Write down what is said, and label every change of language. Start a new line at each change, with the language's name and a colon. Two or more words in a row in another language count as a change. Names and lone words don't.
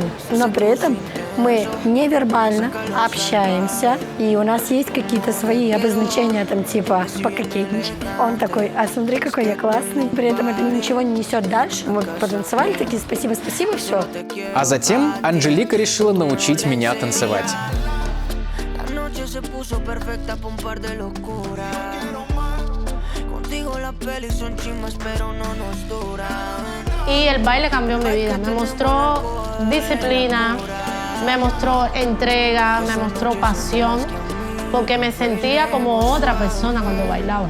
Russian: Но при этом мы невербально общаемся, и у нас есть какие-то свои обозначения, там типа пококетничать. Он такой: а смотри, какой я классный. При этом это ничего не несет дальше. Мы потанцевали, такие: спасибо, спасибо, все. А затем Анжелика решила научить меня танцевать.
Spanish: Y el baile cambió mi vida, me mostró disciplina, me mostró entrega, me mostró pasión, porque me sentía como otra persona cuando bailaba.